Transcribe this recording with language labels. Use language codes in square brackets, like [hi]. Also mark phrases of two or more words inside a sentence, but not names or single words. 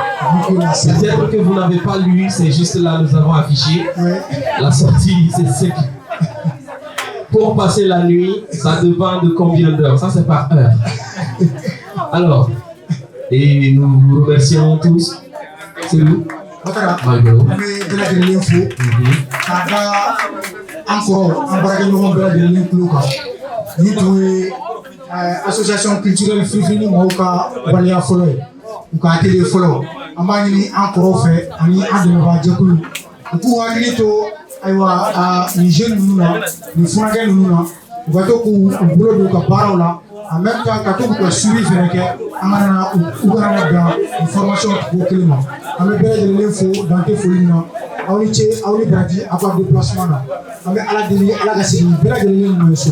[fr] Peut-être que vous n'avez pas lu, c'est juste là, nous avons affiché. La sortie, c'est 5 000. Pour passer la nuit, ça dépend de combien d'heures. Ça, c'est par heure. Alors, et nous vous remercions tous. C'est nous. [bm] Ni tun ye [fr] association culturelle [bm] Fifini mɔgɔw ka waleya fɔlɔ ye u ka atelier fɔlɔ an b'a ɲini an kɔrɔw fɛ ani an dɛmɛbagajɛkulu u k'u hakili to ayiwa nin jeune ninnu na nin furakɛ ninnu na u ka to k'u bolo don u ka baaraw la [fr] en même temps [bm] ka to k'u ka suivi fɛnɛ kɛ an kana u kana dan nin formation cogo kelen ma an bɛ bɛɛ lajɛlen fo dan tɛ foli min na aw ni ce aw ni baraji aw ka déplacement na an bɛ ala deli ala ka segin bɛɛ lajɛlen ɲuman ye so.